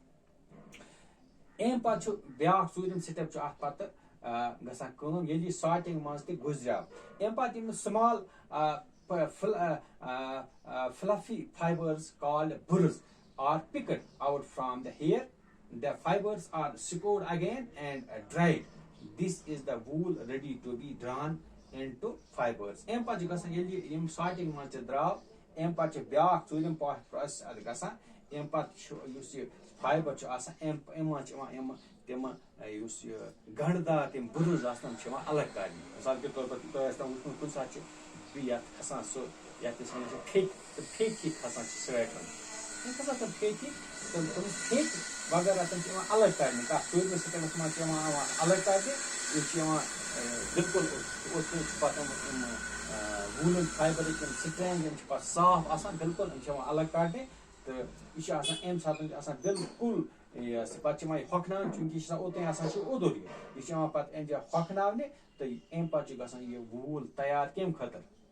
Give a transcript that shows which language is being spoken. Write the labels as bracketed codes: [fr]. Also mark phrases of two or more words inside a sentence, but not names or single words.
[ks] اَمہِ پَتہٕ چھُ بیاکھ ژوٗرِم سِٹیپ چھُ اَتھ پَتہٕ گژھان کٲم ییٚلہِ یہِ ساٹِنٛگ منٛز تہِ گُزریو اَمہِ پَتہٕ یِم سُمال [en] fluffy fibers called burrs are picked out from the hair. The fibers are scored again and dried. This is the wool ready to be drawn into fibers. [ks] اَمہِ پَتہٕ چھُ گژھان ییٚلہِ یِم ساٹِنٛگ منٛز تہِ درٛاو اَمہِ پَتہٕ چھُ بیاکھ ژوٗرِم پروسیس اَتھ گژھان اَمہِ پَتہٕ چھُ یُس یہِ فایبر چھُ آسان اَمہِ منٛز چھِ یِوان تِمہٕ یُس یہِ گنٛڈٕ دار تِم بُرٕز آسان تِم چھِ یِوان الگ کرنہِ مِثال کے طور پر تۄہہِ آسہِ وٕچھمُت کُنہِ ساتہٕ چھُ یَتھ کھسان سُہ یَتھ أسۍ وَنان چھِ پھیٚکۍ ہِکۍ کھسان چھِ سویٹرن تِم کھسان تِم پھیٚکۍ تِم پھیٚکۍ وغیرہ تِم چھِ یِوان الگ کرنہِ تَتھ ژوٗرمِس سِٹیپَس منٛز چھِ یِوان الگ کرنہِ یِم چھِ یِوان بِلکُل چھِ پَتہٕ یِم ووٗلن فایبرٕکۍ یِم سٹرینٛگ یِم چھِ پَتہٕ صاف آسان بِلکُل یِم چھِ یِوان الگ کَڑنہِ تہٕ یہِ چھُ آسان اَمہِ ساتہٕ چھُ آسان بِلکُل پَتہٕ چھِ یِوان یہِ ہۄکھناونہٕ چوٗنٛکہِ یہِ چھُ آسان اوٚتانۍ آسان چھُ اوٚدُر یہِ چھُ یِوان پَتہٕ اَمہِ جایہِ ہۄکھناونہِ تہٕ اَمہِ پَتہٕ چھُ گژھان یہِ ووٗل تَیار کَمہِ خٲطرٕ